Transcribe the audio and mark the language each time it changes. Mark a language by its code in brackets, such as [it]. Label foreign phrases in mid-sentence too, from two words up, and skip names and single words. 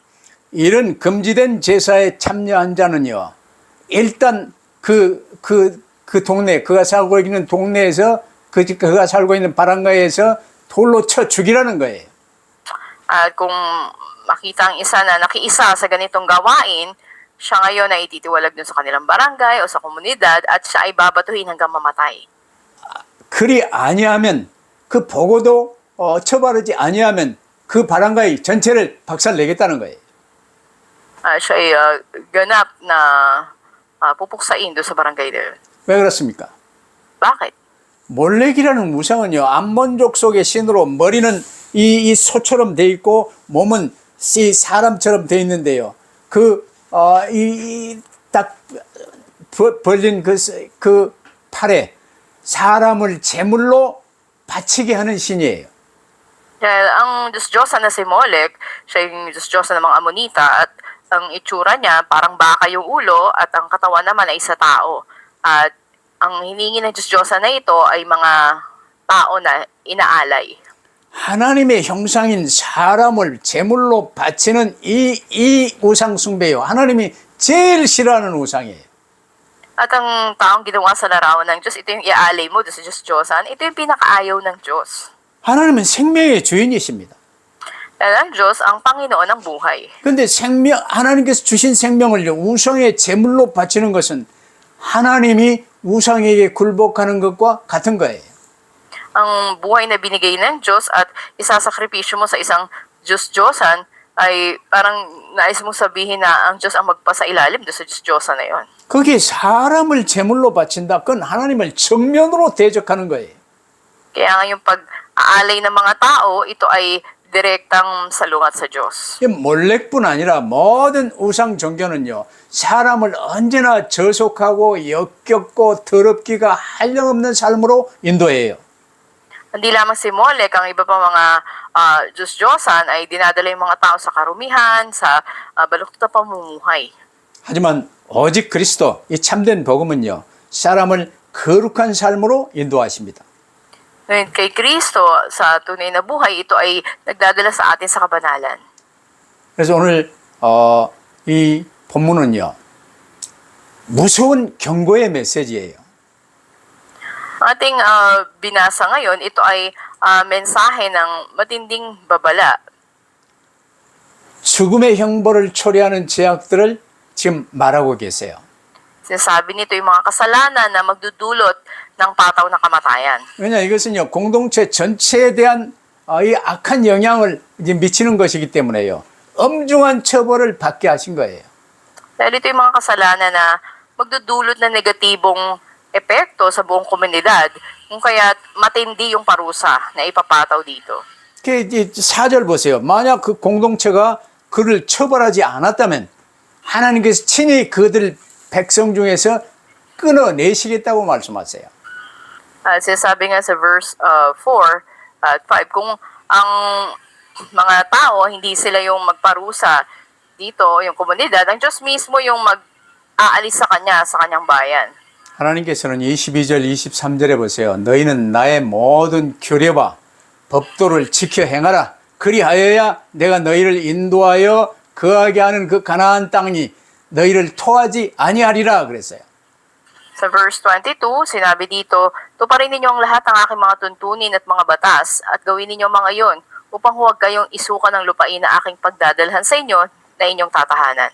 [ko] 이런 금지된 제사에 참여한 자는요, 일단 그 동네, 그가 살고 있는 동네에서, 그가 살고 있는 바람가에서 돌로 쳐 죽이라는 거예요. [tl] At kung makita ang isa na nakiisa sa ganitong gawain, siya ngayon ay ititiwalag dun sa kanilang barangay o sa komunidad at siya ay babatuhin hanggang mamatay. [ko] 그리 아니하면, 그 보고도 처벌하지 아니하면 그 바람가의 전체를 박살내겠다는 거예요. [tl] Siya ay ganap na pupuksain doon sa barangay doon. [ko] 왜 그렇습니까? [tl] Bakit? [ko] 몰렉이라는 우상은요, 암몬족 속의 신으로 머리는 이 소처럼 돼 있고 몸은 이 사람처럼 돼 있는데요. 딱 벌린 그 팔에 사람을 제물로 바치게 하는 신이에요. [tl] Dahil ang Diyos-Diyosan na si Molech, siya yung Diyos-Diyosan ng mga Amonita at Ang itsura niya, parang baka yung ulo at ang katawan naman ay sa tao. At ang hiningi ng Diyos-Diyosa na ito ay mga tao na inaalay. [ko] 하나님의 형상인 사람을 제물로 바치는 이 우상 숭배요. 하나님이 제일 싫어하는 우상이에요. [tl] At ang taong ginawa sa larawan ng Diyos, ito yung iaalay mo doon sa Diyos-Diyosan, ito yung pinakaayaw ng Diyos. [ko] 하나님은 생명의 주인이십니다. [tl] Dahil ang Diyos ang Panginoon ng buhay. [ko] 그런데 하나님께서 주신 생명을 우상의 제물로 바치는 것은 하나님이 우상에게 굴복하는 것과 같은 거예요. [tl] Ang buhay na binigay ng Diyos at isasakripisyo mo sa isang Diyos-Diyosan ay parang nais mong sabihin na ang Diyos ang magpasailalim doon sa Diyos-Diyosan na yon. [ko] 거기에 사람을 제물로 바친다. 그건 하나님을 정면으로 대적하는 거예요. [tl] Kaya nga yung pag-aalay ng mga tao, ito ay direktang salungat sa Diyos. [ko] 몰렉뿐 아니라 모든 우상 종교는요, 사람을 언제나 저속하고 역겹고 더럽기가 한량없는 삶으로 인도해요. [tl] Hindi lamang si Molek, ang iba pa mga Diyos-Diyosan ay dinadala yung mga tao sa karumihan, sa baluktot na pamumuhay. [ko] 하지만 오직 그리스도, 이 참된 복음은요, 사람을 거룩한 삶으로 인도하십니다. [tl] Ngayon kay Kristo, sa tunay na buhay, ito ay nagdadala sa atin sa kabanalan. [ko] 그래서 오늘 이 본문은요, 무서운 경고의 메시지예요. [tl] Ating binasa ngayon, ito ay mensahe ng matinding babala. [ko] 죽음의 형벌을 초래하는 죄악들을 지금 말하고 계세요. [tl] Sinasabi nito yung mga kasalanan na magdudulot ng pataw na kamatayan. [ko] 왜냐 이것은요 공동체 전체에 대한 이 악한 영향을 이제 미치는 것이기 때문에요. 엄중한 처벌을 받게 하신 거예요. [tl] Dahil ito yung mga kasalanan na magdudulot ng negatibong epekto sa buong komunidad, kung kaya matindi yung parusa na ipapataw dito. [ko] 그 4절 보세요. 만약 그 공동체가 그를 처벌하지 않았다면 하나님께서 친히 그들 백성 중에서 끊어내시겠다고 말씀하세요. [tl] Sinasabi nga sa verse 4 at 5, kung ang mga tao, hindi sila yung magparusa dito, yung komunidad, ang Diyos mismo yung mag-aalis sa kanyang bayan. [ko] 하나님께서는 22절, 23절에 보세요. 너희는 나의 모든 규례와 법도를 지켜 행하라. 그리하여야 내가 너희를 인도하여 거하게 하는 그 가나안 땅이 너희를 토하지 아니하리라 그랬어요. [tl] Sa verse 22, sinabi dito, tuparin ninyo ang lahat ng aking mga tuntunin at mga batas at gawin ninyo mga iyon upang huwag kayong isuka ng lupain na aking pagdadalhan sa inyo na inyong tatahanan.